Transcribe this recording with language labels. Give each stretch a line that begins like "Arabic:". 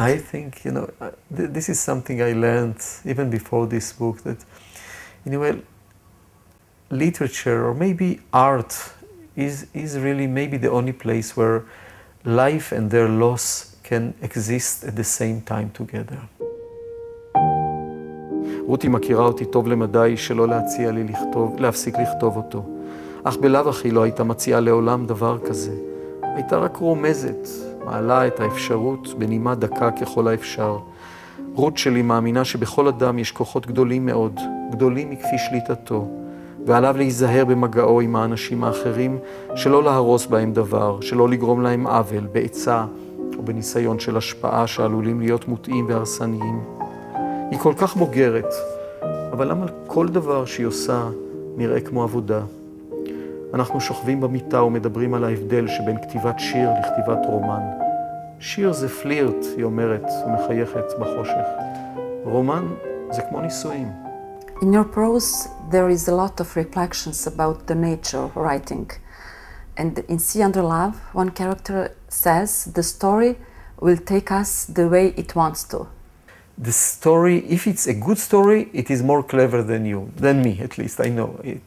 English: I think, you know, this is something I learned even before this book, that, in a way, literature or maybe art is really maybe the only place where life and their loss can exist at the same time together.
Hebrew: רותי מכירה אותי טוב למדי שלא להציע לי להפסיק לכתוב אותו. אך בלאו הכי לא הייתה מציעה לעולם דבר כזה. הייתה רק רומזת, מעלה את האפשרות בנימה דקה ככל האפשר. רות שלי מאמינה שבכל אדם יש כוחות גדולים מאוד, גדולים מכפי שליטתו, ועליו להיזהר במגעו עם האנשים האחרים, שלא להרוס בהם דבר, שלא לגרום להם עוול, בעצה או בניסיון של השפעה שעלולים להיות מוטעים והרסניים. היא כל כך בוגרת, אבל למה כל דבר שהיא עושה נראה כמו עבודה? אנחנו שוכבים במיטה ומדברים על ההבדל שבין כתיבת שיר לכתיבת רומן. שיר זה פלירט, היא אומרת, ומחייכת בחושך. רומן זה כמו נישואים.
English: In your prose, there is a lot of reflections about the nature of writing. And in See Under Love, one character says the story will take us the way it wants to. The story, if it's a good story, it is more clever than me at least, I know.